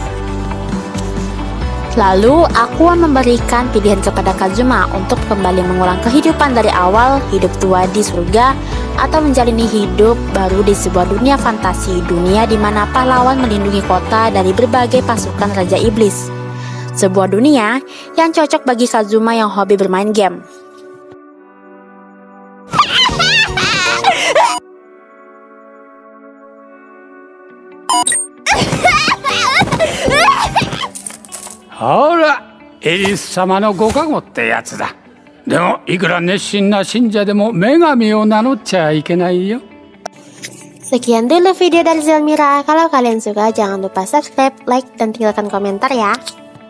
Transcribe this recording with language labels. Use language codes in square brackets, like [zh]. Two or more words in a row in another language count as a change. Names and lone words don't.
[id] Lalu Aqua memberikan pilihan kepada Kazuma untuk kembali mengulang kehidupan dari awal, hidup tua di surga, atau menjalani hidup baru di sebuah dunia fantasi, dunia di mana pahlawan melindungi kota dari berbagai pasukan Raja Iblis. Sebuah dunia yang cocok bagi Kazuma yang hobi bermain game. [ja] Hora, エリス様のご加護ってやつだ。でもいくら熱心な信者でも女神を名乗っちゃいけないよ。 [id] Sekian dulu video dari Zelmira. Kalau kalian suka jangan lupa subscribe, like, dan tinggalkan komentar ya.